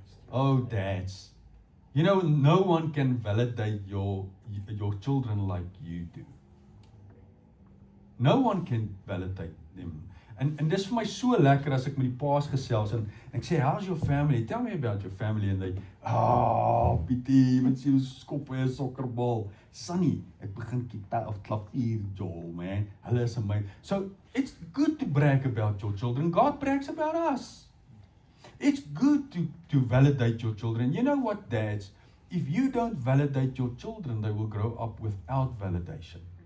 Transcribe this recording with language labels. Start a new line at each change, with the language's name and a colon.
English: Oh, dads. No one can validate your children like you do. No one can validate them.
Afrikaans: En dis vir my so lekker as ek met die paas gesels en ek sê,
English: how's your family? Tell me about your family. And they,
Afrikaans: Pietie, wat sê, skop hy 'n sokkerbal. Sunny, ek begin gitaar of klavier, Joel, man. Hulle is amazing.
English: So, it's good to brag about your children. God brags about us. It's good to validate your children. You know what, dads? If you don't validate your children, they will grow up without validation.